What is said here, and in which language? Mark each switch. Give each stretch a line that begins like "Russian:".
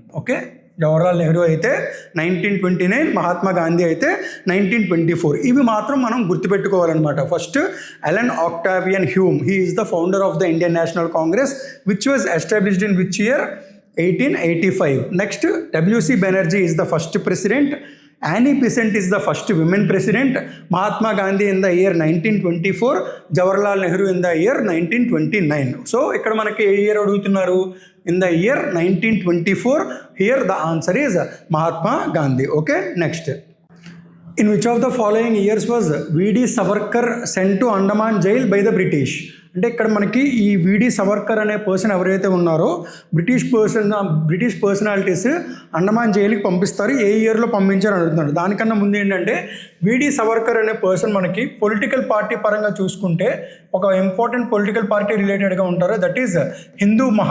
Telugu: Okay, Jawaharlal Nehru అయితే 1929, మహాత్మా గాంధీ అయితే 1924. ఇవి మాత్రం మనం గుర్తుపెట్టుకోవాలన్నమాట.
English: First Allan Octavian Hume, he is the founder of the Indian National Congress which was established in which year? 1885. Next WC Banerjee is the first president. Annie Besant is the first women president. Mahatma Gandhi in the year 1924. Jawaharlal Nehru in the year 1929.
Telugu: So ఇక్కడ మనకి ఏ year అడుగుతున్నారు?
English: In the year 1924. Here the answer is Mahatma Gandhi. Okay, next. In which of the following years was V.D. Savarkar sent to Andaman jail by the British?
Telugu: అంటే ఇక్కడ మనకి ఈ V.D. Savarkar అనే person ఎవరైతే ఉన్నారో బ్రిటిష్ పర్సనాలిటీస్ అండమాన్ జైలుకి పంపిస్తారు. ఏ ఇయర్లో పంపించారు అడుగుతున్నారు. దానికన్నా ముందు ఏంటంటే V.D. సవర్కర్ అనే పర్సన్ మనకి పొలిటికల్ పార్టీ పరంగా చూసుకుంటే ఒక ఇంపార్టెంట్ పొలిటికల్ పార్టీ రిలేటెడ్గా ఉంటారు. That is Hindu